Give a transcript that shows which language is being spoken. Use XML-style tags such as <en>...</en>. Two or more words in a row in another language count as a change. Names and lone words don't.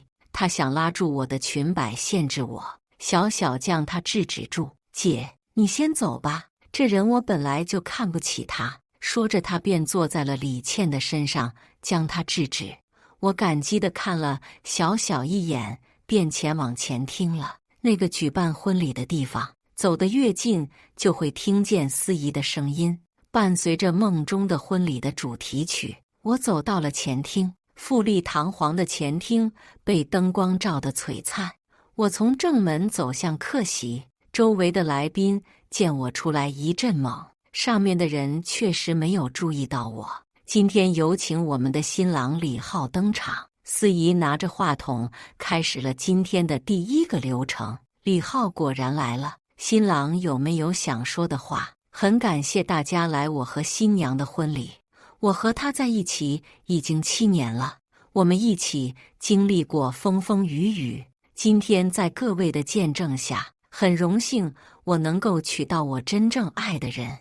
<zh>她想拉住我的裙擺限制我，小小將她制止住：“姐，你先走吧，這人我本來就看不起他。” 說着他便坐在了李倩的身上，將她制止。我感激地看了小小一眼，便前往前廳了。那個舉辦婚禮的地方，走得越近，就會聽見司儀的聲音，伴隨着夢中的婚禮的主題曲。我走到了前廳，富麗堂皇的前廳被燈光照得璀璨。我從正門走向客席，周圍的來賓見我出來一陣懵，上面的人確實沒有注意到我。今天有請我們的新郎李浩登場。司儀拿着話筒開始了今天的第一個流程。李浩果然來了。新郎有沒有想說的話？很感謝大家來我和新娘的婚禮。我和他在一起已經7年了，我們一起經歷過風風雨雨。今天在各位的見證下， 很榮幸我能夠娶到我真正愛的人。</zh>